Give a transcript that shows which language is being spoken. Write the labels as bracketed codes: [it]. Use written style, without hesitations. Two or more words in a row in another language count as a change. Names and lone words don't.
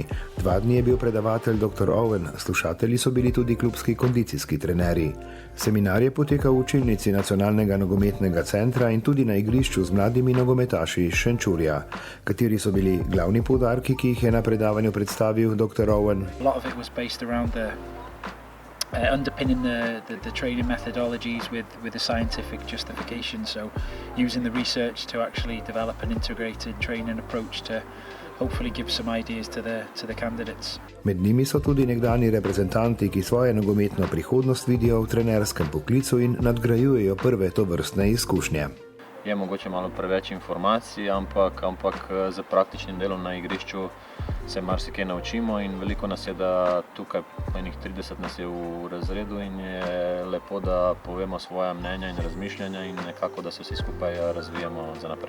[sl] 2 dni je bil predavatelj dr. Owen, slušatelji so bili tudi klubski kondicijski trenerji. Seminar je potekal v učilnici Nacionalnega nogometnega centra in tudi na igrišču z mladimi nogometaši iz Šenčurja. Kateri so bili glavni poudarki, ki jih je na predavanju predstavil dr. Owen? [en] Underpinning the training methodologies with a scientific justification, so using the research to actually develop an integrated training approach to hopefully give some ideas to the candidates. [sl] Med njimi so tudi nekdanji reprezentanti, ki svojo nogometno prihodnost vidijo v trenerskem poklicu in nadgrajujejo prve tovrstne izkušnje. Je mogoče malo preveč informacij, ampak z praktičnim delom na igrišču se marsikaj naučimo in veliko nas je, da tukaj enih 30 nas je v razredu in je lepo, da povemo svoja mnenja in razmišljanja in nekako, da se vsi skupaj razvijamo za naprej.